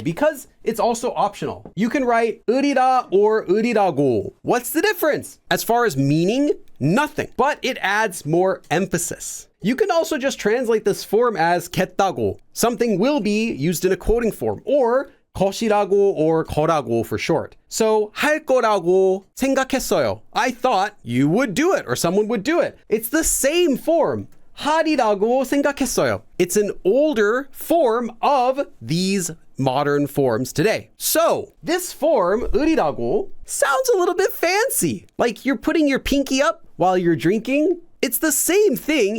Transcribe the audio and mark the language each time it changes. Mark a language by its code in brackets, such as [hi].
[en] Because it's also optional. You can write 으리다 or 으리라고. What's the difference? As far as meaning, nothing, but it adds more emphasis. You can also just translate this form as 겠다고. Something will be used in a quoting form, or 것이라고 or 거라고 for short. So [ko] 할 거라고 생각했어요. [en] I thought you would do it or someone would do it. It's the same form. [ko] 하리라고 생각했어요. [en] It's an older form of these modern forms today. So this form, 으리라고, sounds a little bit fancy. Like you're putting your pinky up while you're drinking. It's the same thing.